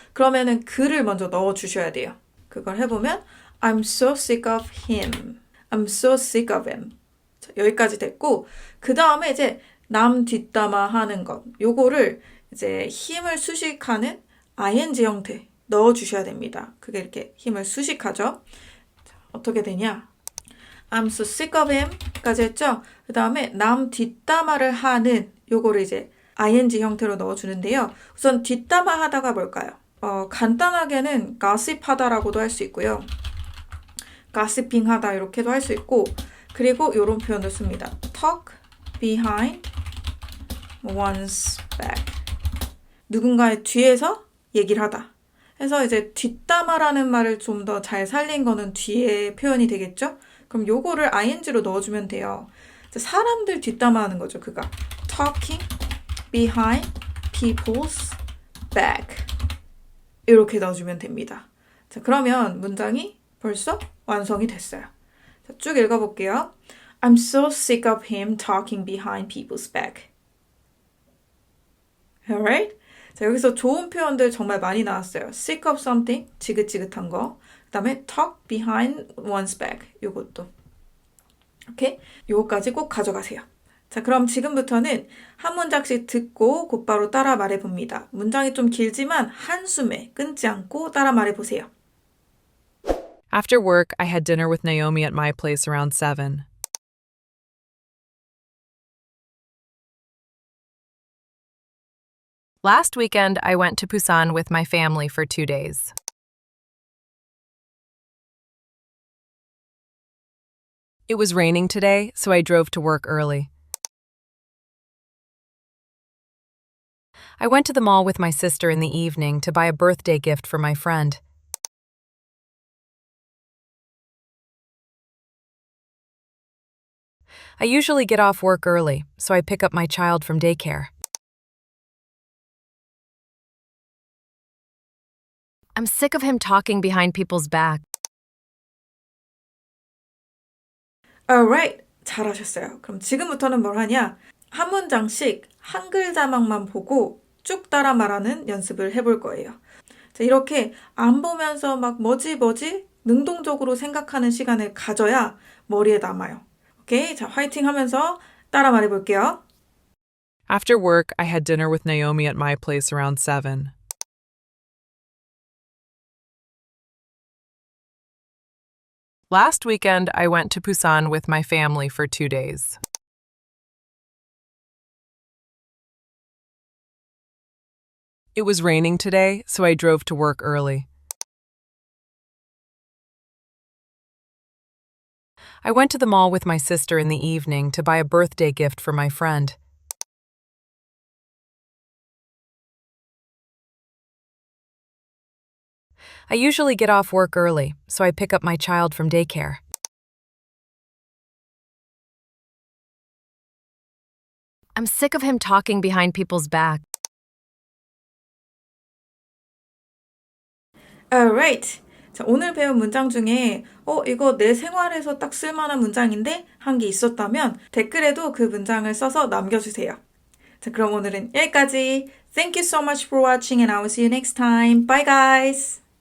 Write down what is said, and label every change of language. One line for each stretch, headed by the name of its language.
Korean: 그러면은 그를 먼저 넣어 주셔야 돼요.
English: 그걸 해보면 I'm so sick of him. I'm so sick of him.
Korean: 자, 여기까지 됐고 그 다음에 이제 남 뒷담화 하는 것 요거를 이제 힘을 수식하는 ing 형태 넣어 주셔야 됩니다. 그게 이렇게 힘을 수식하죠. 자, 어떻게 되냐?
English: I'm so sick of him 까지 했죠.
Korean: 그 다음에 남 뒷담화를 하는 요거를 이제 ing 형태로 넣어주는데요. 우선 뒷담화 하다가 뭘까요? 간단하게는 gossip 하다라고도 할 수 있고요. gossiping 하다 이렇게도 할 수 있고 그리고 이런 표현도 씁니다.
English: talk behind one's back.
Korean: 누군가의 뒤에서 얘기를 하다. 해서 이제 뒷담화라는 말을 좀 더 잘 살린 거는 뒤에 표현이 되겠죠? 그럼 요거를 ing로 넣어주면 돼요. 사람들 뒷담화하는 거죠, 그가.
English: talking behind people's back.
Korean: 이렇게 넣어주면 됩니다. 자, 그러면 문장이 벌써 완성이 됐어요. 자, 쭉 읽어볼게요.
English: I'm so sick of him talking behind people's back. Alright?
Korean: 자, 여기서 좋은 표현들 정말 많이 나왔어요.
English: sick of something, 지긋지긋한 거. 그 다음에 talk behind one's back, 요것도.
Korean: 오케이? 요거까지 꼭 가져가세요. 자, 그럼 지금부터는 한 문장씩 듣고 곧바로 따라 말해봅니다. 문장이 좀 길지만 한숨에 끊지 않고 따라 말해보세요.
English: After work, I had dinner with Naomi at my place around 7. Last weekend, I went to Busan with my family for 2 days. It was raining today, so I drove to work early. I went to the mall with my sister in the evening to buy a birthday gift for my friend. I usually get off work early, so I pick up my child from daycare. I'm sick of him talking behind people's back.
Korean: Alright, 잘하셨어요. 그럼 지금부터는 뭘 하냐? 한 문장씩 한글 자막만 보고 쭉 따라 말하는 연습을 해볼 거예요. 자, 이렇게 안 보면서 막 뭐지 능동적으로 생각하는 시간을 가져야 머리에 남아요. 오케이? 자, 화이팅 하면서 따라 말해볼게요.
English: After work, I had dinner with Naomi at my place around 7. Last weekend, I went to Busan with my family for 2 days. It was raining today, so I drove to work early. I went to the mall with my sister in the evening to buy a birthday gift for my friend. I usually get off work early, so I pick up my child from daycare. I'm sick of him talking behind people's back. Alright.
Korean: 자, 오늘 배운 문장 중에 이거 내 생활에서 딱 쓸만한 문장인데 한 게 있었다면 댓글에도 그 문장을 써서 남겨주세요.
English: 자, 그럼 오늘은 여기까지. Thank you so much for watching and I will see you next time. Bye guys!